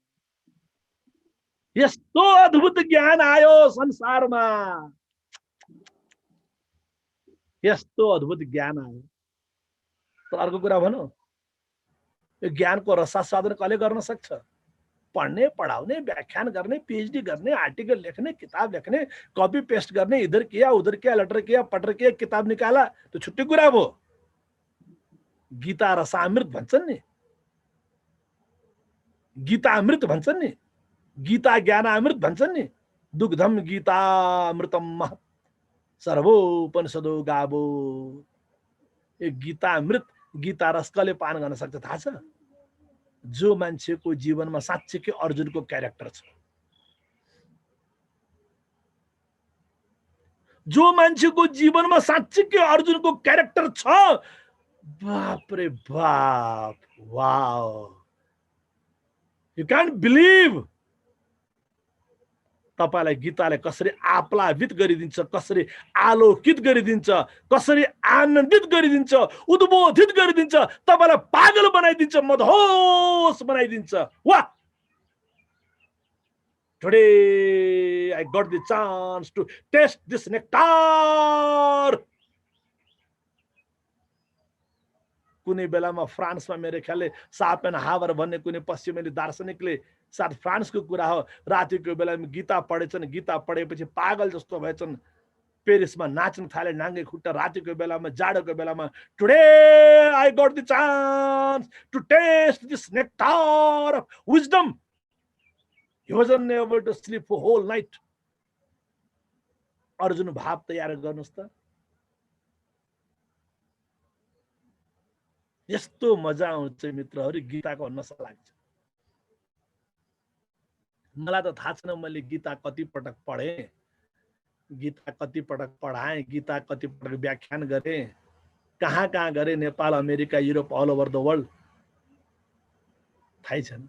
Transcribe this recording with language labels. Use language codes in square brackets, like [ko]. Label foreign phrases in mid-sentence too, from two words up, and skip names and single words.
[ne] यस्तो अद्भुत ज्ञान आयो संसारमा, यस्तो अद्भुत ज्ञान आयो। तर अर्को कुरा भनौँ, यो ज्ञानको रसास्वादन कसले गर्न सक्छ? पढ्ने, पढाउने, व्याख्यान गर्ने, पीएचडी गर्ने, आर्टिकल लेख्ने, किताब लेख्ने, [en] copy paste [ne] गर्ने, [hi] इधर किया उधर किया, लेटर किया पटर किया, किताब निकाला, तो [ne] छुट्टी कुरा भयो। गीता रसामृत भन्छन् नि, गीता अमृत भन्छन् नि, गीता ज्ञानामृत भन्छन् नि। [sa] दुग्धम गीता अमृतम महत् सर्वोपनिषदो गावो। [ne] यो गीता अमृत, गीता रस कसले पान गर्न सक्छ थाहा छ? जो मान्छेको जीवनमा साँच्चै अर्जुनको क्यारेक्टर छ, जो मान्छेको जीवनमा साँच्चै अर्जुनको क्यारेक्टर छ, [hi] बाप रे बाप, वाओ, [en] you can't believe. [ne] तपाईलाई गीताले कसरी आप्लावित गरिदिन्छ, कसरी आलोकित गरिदिन्छ, कसरी आनन्दित गरिदिन्छ, उद्बोधित गरिदिन्छ, तपाईलाई पागल बनाइदिन्छ, मदहोस बनाइदिन्छ। वाह! [en] Today I got the chance to taste this nectar. [ne] कुनै बेलामा फ्रान्समा मेरो ख्यालले सापेनहावर भन्ने कुनै पश्चिमेली दार्शनिकले, साथ फ्रान्सको कुरा हो, रातिको बेलामा गीता पढेछन्, गीता पढेपछि पागल जस्तो भएछन्, पेरिसमा नाच्न थाले नाङ्गे खुट्टा, रातिको बेलामा, जाडोको बेलामा। [en] Today I got the chance to taste this nectar of wisdom. He wasn't able to sleep for whole night. [ne] अर्जुन भाव तयार गर्नुस् त। यस्तो मजा आउँछ मित्रहरू, गीताको नशा लाग्छ। मलाई त थाहा छैन मैले गीता कति पटक पढेँ, गीता कति पटक पढाएँ, गीता कति पटक व्याख्यान गरेँ, कहाँ कहाँ गरेँ, नेपाल, अमेरिका, युरोप, [en] all over the world, [ne] थाहै छैन।